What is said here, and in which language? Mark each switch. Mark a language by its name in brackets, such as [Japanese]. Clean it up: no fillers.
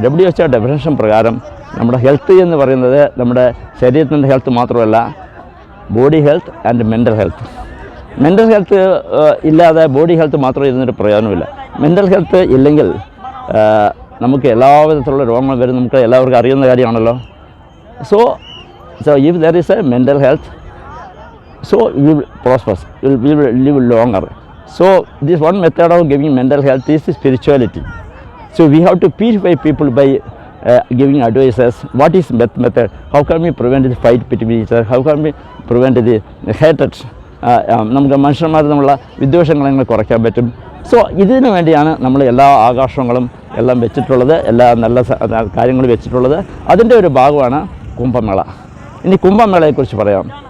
[Malayalam] WHO definition പ്രകാരം നമ്മുടെ health എന്ന് പറയുന്നത് നമ്മുടെ ശരീരത്തിൻ്റെ ഹെൽത്ത് മാത്രമല്ല, body health and mental health. Mental health ഇല്ലാതെ ബോഡി ഹെൽത്ത് മാത്രം ഇരുന്നൊരു പ്രയോജനമില്ല. മെൻ്റൽ ഹെൽത്ത് ഇല്ലെങ്കിൽ നമുക്ക് എല്ലാ വിധത്തിലുള്ള രോഗങ്ങൾ വരും. നമുക്ക് എല്ലാവർക്കും അറിയുന്ന കാര്യമാണല്ലോ. [English] So if there is a mental health, so we will prosper, we will live longer. So this one method of giving mental health is spirituality. So we have to purify people by giving advices. What is method? How can we prevent the fight between each other? How can we prevent the hatred? [Malayalam] നമുക്ക് മനുഷ്യന്മാർ തമ്മിലുള്ള വിദ്വേഷങ്ങൾ എങ്ങനെ കുറയ്ക്കാൻ പറ്റും? So ഇതിനു വേണ്ടിയാണ് നമ്മൾ എല്ലാ ആകാശങ്ങളും എല്ലാം വെച്ചിട്ടുള്ളത്, എല്ലാ നല്ല കാര്യങ്ങളും വെച്ചിട്ടുള്ളത്. അതിൻ്റെ ഒരു ഭാഗമാണ് കുംഭമേള. ഇനി കുംഭമേളയെക്കുറിച്ച് പറയാം.